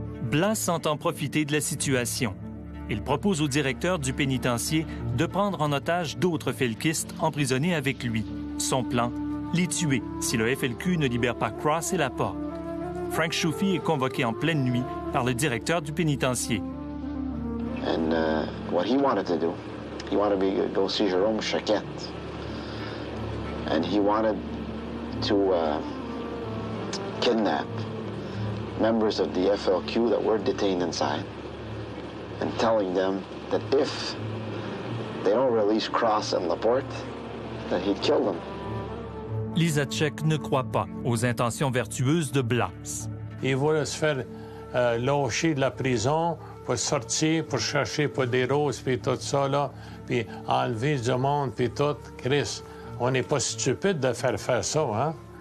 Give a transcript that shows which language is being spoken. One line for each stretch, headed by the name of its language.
French: Blas entend profiter de la situation. Il propose au directeur du pénitencier de prendre en otage d'autres felkistes emprisonnés avec lui. Son plan, les tuer si le FLQ ne libère pas Cross et Laporte. Frank Choufi est convoqué en pleine nuit par le directeur du pénitencier.
English: And what he wanted to do, he wanted to go see Jérôme Choquette. And he wanted to kidnap members of the FLQ that were detained inside and telling them that if they don't release Cross and Laporte, that he'd kill them.
French: Lisacek ne croit pas aux intentions vertueuses de Blas. Il voulait se faire lâcher de la prison pour sortir, pour chercher pour des roses, puis tout ça, là, puis enlever du monde, puis tout. Chris, on n'est pas stupide de faire ça, hein?